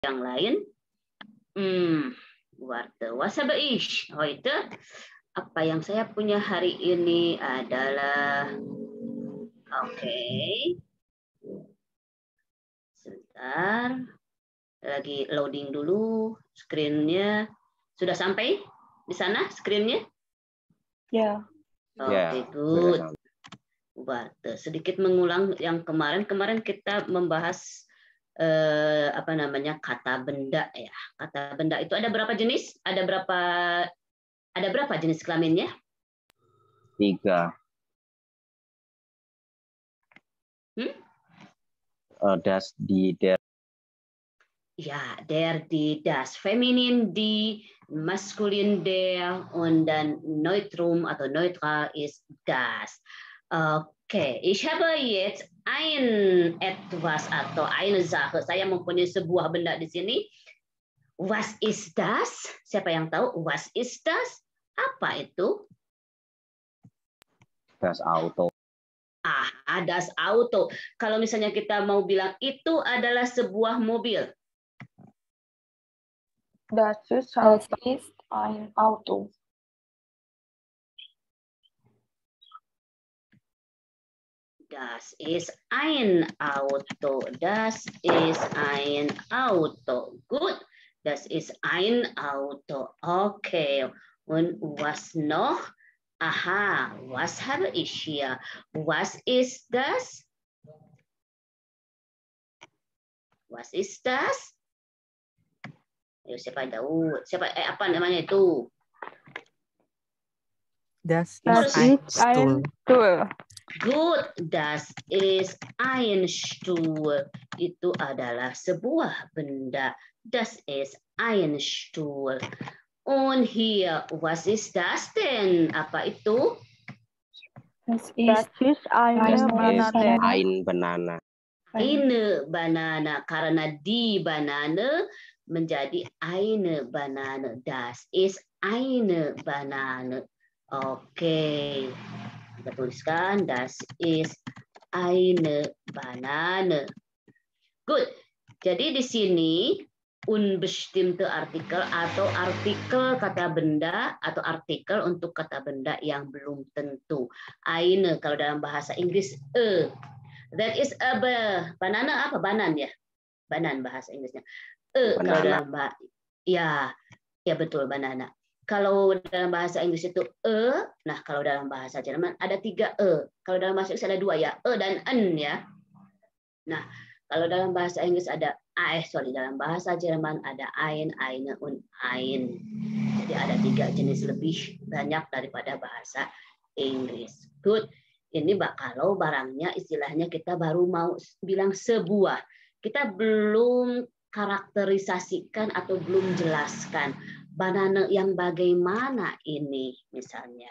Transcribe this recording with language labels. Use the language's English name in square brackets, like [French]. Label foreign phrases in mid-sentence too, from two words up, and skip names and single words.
[Indonesian] yang lain. [German] Warte, was habe ich heute? [Indonesian] Apa yang saya punya hari ini adalah, oke. Sebentar, lagi loading dulu screen-nya. Sudah sampai di sana screen-nya? Ya. Oke, good. Warte, sedikit mengulang yang kemarin kita membahas apa namanya, kata benda ya. Kata benda itu ada berapa jenis? Ada berapa jenis kelaminnya? 3. [German] Das, die, der. Ja, der, die, das. Feminin die, maskulin der, und dann Neutrum atau neutral ist das. Oke, ich habe jetzt ein etwas atau eine Sache. [Indonesian] Saya mempunyai sebuah benda di sini. [German] Was ist das? [Indonesian] Siapa yang tahu? [German] Was ist das? [Indonesian] Apa itu? [German] Das Auto. Das Auto. [Indonesian] Kalau misalnya kita mau bilang itu adalah sebuah mobil. [German] Das ist ein Auto. Das ist ein Auto. Das ist ein Auto. Gut. Das ist ein Auto. Okay. Und was noch? Aha, was habe ich hier? Was ist das? Was ist das? [Indonesian] Ayo, siapa tahu? Apa namanya itu? [German] Das ist ein Stuhl. Good, das ist ein Stuhl. [Indonesian] Itu adalah sebuah benda. [German] Das ist ein Stuhl. Und hier, was ist das denn? [Indonesian] Apa itu? [German] Das ist eine Banane. Ein Banana. Eine Banane. [Indonesian] Karena [German] die Banane [Indonesian] menjadi [German] eine Banane. Das ist eine Banane. [Indonesian] Oke. Kita tuliskan, [German] das ist eine Banane. [Indonesian] Good. Jadi di sini [German] unbestimmte Artikel [Indonesian] atau artikel kata benda atau artikel untuk kata benda yang belum tentu. Eine kalau dalam bahasa Inggris [English] That is a banana [Indonesian] apa? Banan ya? Banan bahasa Inggrisnya. Kalau dalam ya betul, banana. Kalau dalam bahasa Inggris itu nah kalau dalam bahasa Jerman ada 3 Kalau dalam bahasa Inggris ada 2 ya, dan en ya. Nah, kalau dalam bahasa Inggris ada dalam bahasa Jerman ada eine, und ein. Jadi ada 3 jenis lebih banyak daripada bahasa Inggris. Good. Ini kalau barangnya istilahnya kita baru mau bilang sebuah. Kita belum karakterisasikan atau belum jelaskan banana yang bagaimana ini misalnya.